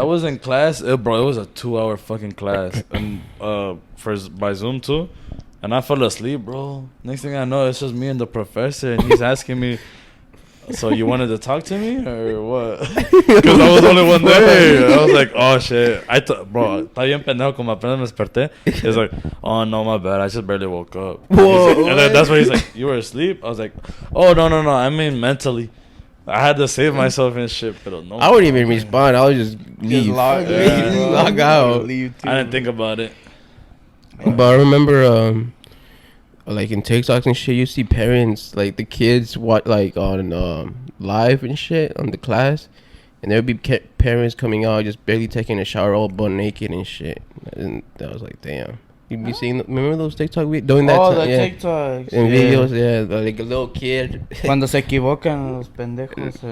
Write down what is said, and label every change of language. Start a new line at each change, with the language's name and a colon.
English: I was in class, bro. It was a 2-hour fucking class, and by Zoom too. And I fell asleep, bro. Next thing I know, it's just me and the professor, and he's asking me, "So you wanted to talk to me or what?" Because I was the only one there. I was like, "Oh shit!"
Spanish: Bro, está bien pendejo como apenas me desperté.
English: He's like, "Oh no, my bad. I just barely woke up." Whoa. Like, and then that's why he's like, "You were asleep?" I was like, "Oh no. I mean mentally. I had to save myself and shit." But no, I wouldn't even respond. I would just leave. Log out. I I didn't think about it. But I remember, like in TikToks and shit, you see parents, like the kids, like on live and shit on the class, and there would be parents coming out just barely taking a shower, all butt naked and shit. And I was like, damn. You be seeing? Remember those TikTok doing that? Oh, time? Yeah. TikToks. And videos, yeah, like a little kid.
Spanish: Cuando se equivocan los pendejos.